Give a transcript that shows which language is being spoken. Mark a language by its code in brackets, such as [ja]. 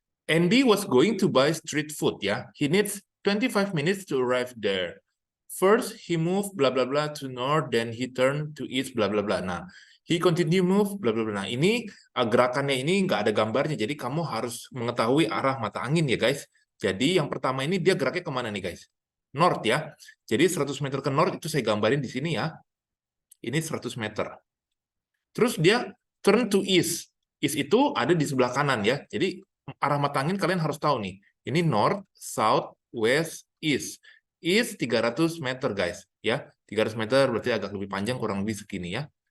[en] Andy was going to buy street food, ya. He needs 25 minutes to arrive there. First, he moved bla bla bla to north, then he turned to east bla bla bla. Nah, he continue move bla bla bla. [id] Nah, ini gerakannya ini nggak ada gambarnya, jadi kamu harus mengetahui arah mata angin ya guys. Jadi yang pertama ini dia geraknya kemana nih guys? North ya. Jadi 100 meter ke north itu saya gambarin di sini ya. Ini 100 meter. Terus dia [en] turn to east. [id] East itu ada di sebelah kanan ya. Jadi arah mata angin kalian harus tahu nih. Ini [en] north, south, west, east. East 300 meter guys. [id] Ya, 300 meter berarti agak lebih panjang, kurang lebih segini ya.